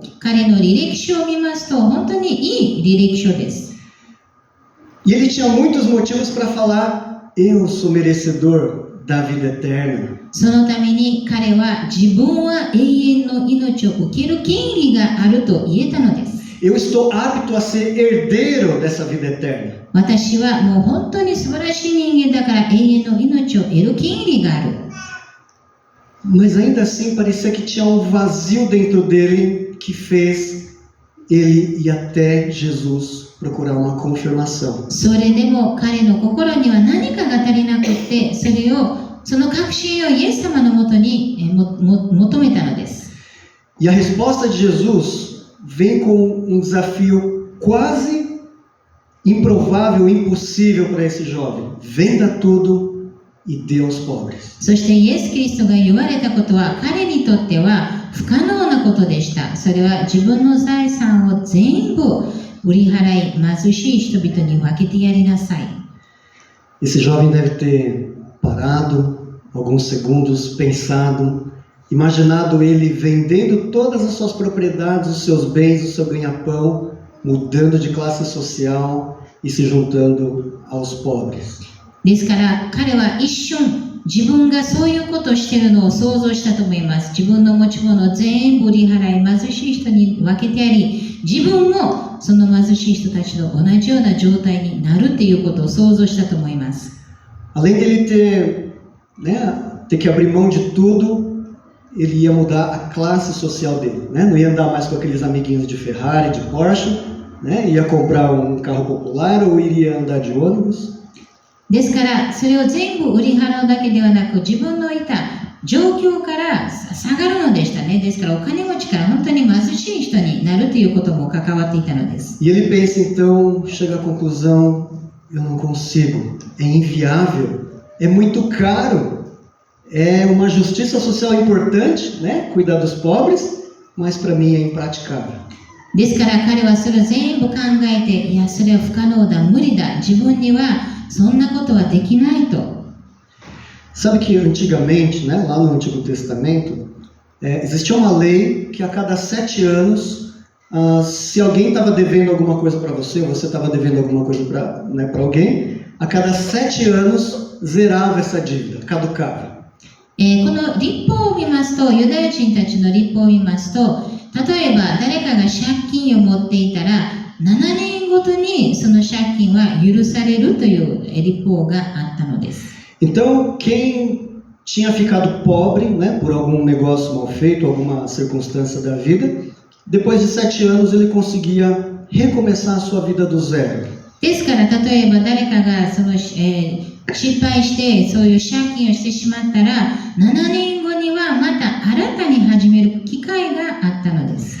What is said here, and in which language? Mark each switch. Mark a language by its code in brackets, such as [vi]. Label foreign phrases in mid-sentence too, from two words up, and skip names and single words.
[ja] 彼の履歴書を見ますと本当にいい履歴書です。 [pt] E ele tinha muitos motivos para falar: eu sou merecedor da vida eterna. [ja] そのために彼は自分は永遠の命を受ける権利があると言えたのです。 [pt] Eu estou apto a ser herdeiro dessa vida eterna. [ja] 私はもう本当に素晴らしい人間だから永遠の命を得る権利がある。 [pt] Mas ainda assim parecia que tinha um vazio dentro dele que fez ele ir até Jesus procurar uma confirmação. [ja] それでも彼の心には何かが足りなくって、その確信をイエス様のもとに求めたのです。 [pt] E a resposta de Jesus vem com um desafio quase improvável, impossível para esse jovem: venda tudo e dê aos pobres. [ja] そしてイエス・キリストが言われたことは彼にとっては不可能なことでした。それは自分の財産を全部売り払い、貧しい人々に分けてやりなさい。 [pt] Esse jovem deve ter parado alguns segundos, pensado, imaginado ele vendendo todas as suas propriedades, os seus bens, o seu ganha-pão, mudando de classe social e se juntando aos pobres. [ja] ですから彼は一瞬自分がそういうことをしているのを想像したと思います。自分の持ち物を全部売り払い、貧しい人に分けてやり、自分もその貧しい人たちと同じような状態になるということを想像したと思います。 [pt] Além dele ter que abrir mão de tudo, ele ia mudar a classe social dele, né? Não ia andar mais com aqueles amiguinhos de Ferrari, de Porsche, né? Ia comprar um carro popular ou iria andar de ônibus. [ja] ですからそれを全部売り払うだけではなく、自分のいた状況から下がるのでしたね。ですからお金持ちから本当に貧しい人になるということも関わっていたのです。 [pt] E ele pensa então, chega à conclusão: eu não consigo, é inviável, é muito caro, é uma justiça social importante, né? Cuidar dos pobres, mas para mim é impraticável. [ja] ですから彼はそれを全部考えて、いやそれは不可能だ、無理だ、自分にはそんなことはできないと。 [pt] Sabe que antigamente, né, lá no Antigo Testamento, existia uma lei que a cada 7 anos, se alguém estava devendo alguma coisa para você, ou você estava devendo alguma coisa para alguém, a cada 7 anos zerava essa dívida, caducava. [ja] この律法を見ますと、ユダヤ人たちの律法を見ますと、例えば誰かが借金を持っていたら、7年ごとにその借金は許されるという律法があったのです。 [pt] Então, quem tinha ficado pobre, né, por algum negócio mal feito, alguma circunstância da vida, depois de 7 anos ele conseguia recomeçar a sua vida do zero. [ja] ですから例えば誰かが失敗してそういう借金をしてしまったら、7年後にはまた新たに始める機会があったのです。